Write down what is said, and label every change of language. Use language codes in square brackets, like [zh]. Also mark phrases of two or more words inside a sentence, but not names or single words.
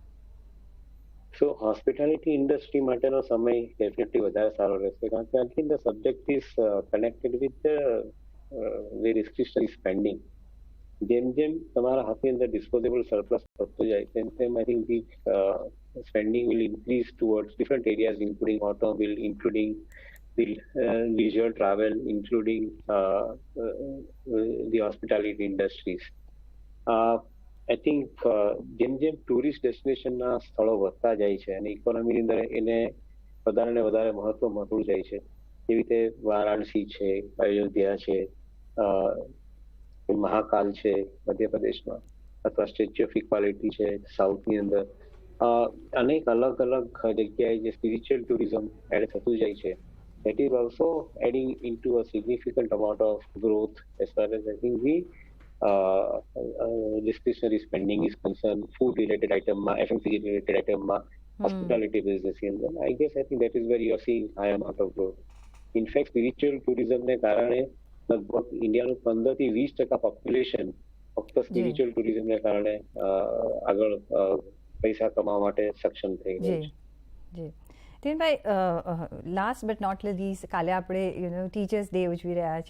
[en] So hospitality industry [gu] માટેનો સમય [en] definitely [gu] વધારે સારો રહેશે, કારણ કે [en] I think the subject is connected with the discretionary spending. [gu] જેમ જેમ તમારા હાથની અંદર [en] disposable surplus [gu] વધતો જાય તેમ તેમ [en] I think the spending will increase towards different areas including automobile, including the leisure travel, including the hospitality industries. I think [gu] જેમ જેમ [en] tourist destinationના [gu] સ્થળો વધતા જાય છે અને ઇકોનોમીની અંદર એને વધારે ને વધારે મહત્વ મળતું જાય છે, જેવી રીતે વારાણસી છે, અયોધ્યા છે, મહાકાલ છે મધ્યપ્રદેશમાં, અથવા સ્ટેચ્યુ ઓફ ઇક્વાલિટી છે સાઉથની અંદર, અનેક અલગ અલગ જગ્યાએ જે [en] spiritual tourism add [gu] થતું જાય છે, [en] that is also adding into a significant amount of growth as far as I think the discretionary spending is concerned. Food related item, FMCG related item, hospitality business in them. I guess I think that is where you are seeing high amount of growth. In fact, spiritual tourism [gu] ને કારણે લગભગ ઇન્ડિયાનું 15 થી 20% પોપ્યુલેશન ફક્ત [en] spiritual tourismને [gu] કારણે આગળ પૈસા કમાવા માટે સક્ષમ થઈ ગયું છે. દેવનભાઈ, [en] last but not least, [gu] કાલે આપણે ટીચર્સ ડે ઉજવી રહ્યા છે.